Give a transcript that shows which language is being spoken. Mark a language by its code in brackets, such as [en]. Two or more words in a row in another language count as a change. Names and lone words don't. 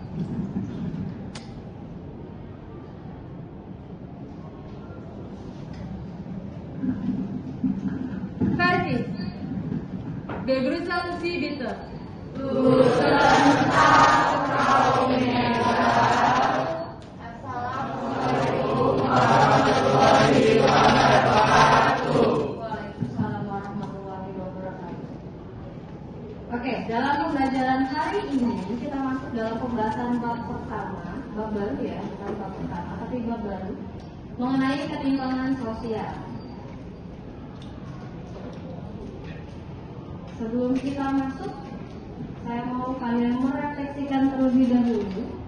[de] Fertig. Begrüßen Sie bitte. Guten Tag, Frau Mega. [ar] السلام عليكم ورحمة الله وبركاته. وعليكم السلام ورحمة الله وبركاته. [id] Oke, dalam pembelajaran hari ini kita masuk dalam pembahasan bab pertama, bab baru ya, bukan bab pertama, tapi bab baru mengenai ketimpangan sosial. Sebelum kita masuk, saya mau kalian merefleksikan terlebih dahulu.